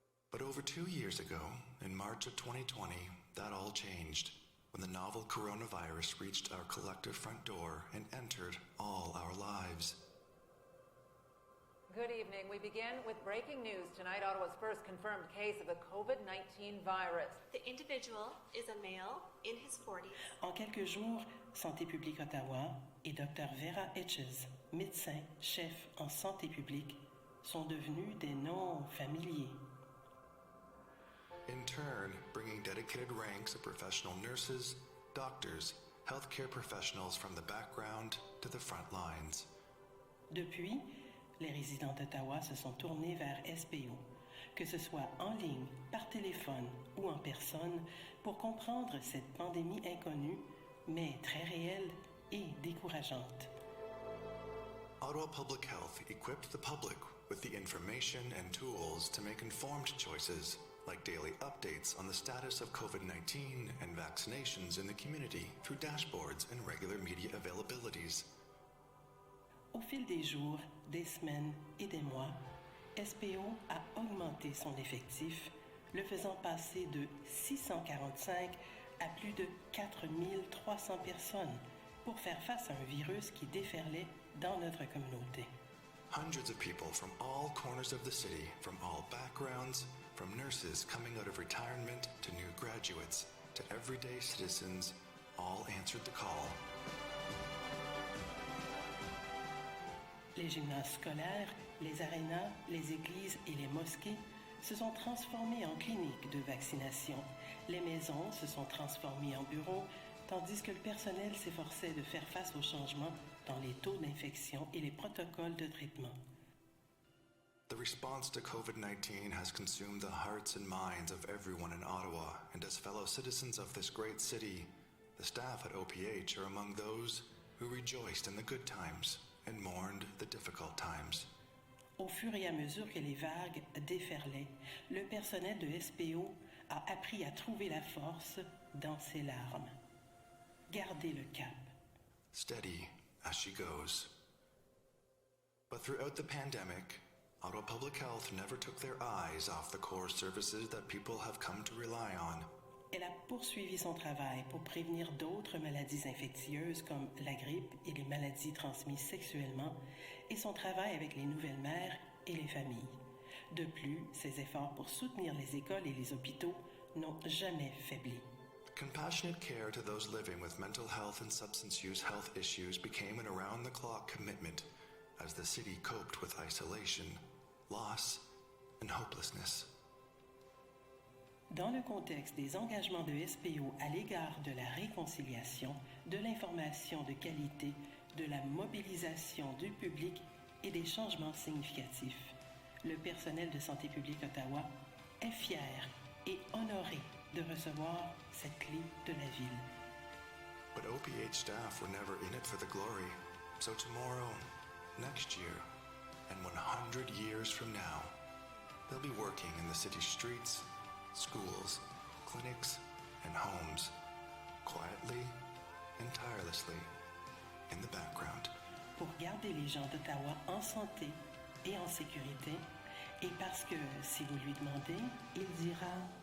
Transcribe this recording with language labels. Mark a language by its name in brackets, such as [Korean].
[English] But over 2 years ago, in March of 2020, that all changed when the novel coronavirus reached our collective front door and entered all our lives. Good evening. We begin with breaking news tonight. Ottawa's first confirmed case of the COVID-19 virus. The individual is a male in his 40s. [French] En quelques jours, Santé publique Ottawa et Dr. Vera Etches, médecin chef en santé publique, sont devenus des noms familiers. [English] In turn, bringing dedicated ranks of professional nurses, doctors, healthcare professionals from the background to the front lines. [French] Depuis, les résidents d'Ottawa se sont tournés vers SPO, que ce soit en ligne, par téléphone ou en personne, pour comprendre cette pandémie inconnue, mais très réelle et décourageante. [English] Ottawa Public Health equipped the public with the information and tools to make informed choices, like daily updates on the status of COVID-19 and vaccinations in the community through dashboards and regular media availabilities. [French] Au fil des jours, des semaines et des mois, SPO a augmenté son effectif, le faisant passer de 645 à plus de 4300 personnes pour faire face à un virus qui déferlait dans notre communauté. [English] Hundreds of people from all corners of the city, from all backgrounds, from nurses coming out of retirement to new graduates, to everyday citizens, all answered the call. [French] Les gymnases scolaires, les arénas, les églises et les mosquées se sont transformés en cliniques de vaccination. Les maisons se sont transformées en bureaux, tandis que le personnel s'efforçait de faire face aux changements dans les taux d'infection et les protocoles de traitement. [English] The response to COVID-19 has consumed the hearts and minds of everyone in Ottawa, and as fellow citizens of this great city, the staff at OPH are among those who rejoiced in the good times and mourned the difficult times. [French] Au fur et à mesure que les vagues déferlaient, le personnel de SPO a appris à trouver la force dans ses larmes. Garder le cap. [English] Steady as she goes. But throughout the pandemic, Ottawa Public Health never took their eyes off the core services that people have come to rely on. [French] Elle a poursuivi son travail pour prévenir d'autres maladies infectieuses comme la grippe et les maladies transmises sexuellement et son travail avec les nouvelles mères et les familles. De plus, ses efforts pour soutenir les écoles et les hôpitaux n'ont jamais faibli. [English] Compassionate care to those living with mental health and substance use health issues became an around-the-clock commitment as the city coped with isolation, loss, and hopelessness. [French] Dans le contexte des engagements de SPO à l'égard de la réconciliation, de l'information de qualité, de la mobilisation du public et des changements significatifs, le personnel de santé publique Ottawa est fier et honoré de recevoir cette clé de la ville. [English] But OPH staff were never in it for the glory. So tomorrow, next year, and 100 years from now, they'll be working in the city's streets, schools, clinics, and homes, quietly and tirelessly, in the background. [French] Pour garder les gens d'Ottawa en santé et en sécurité, et parce que si vous lui demandez, il dira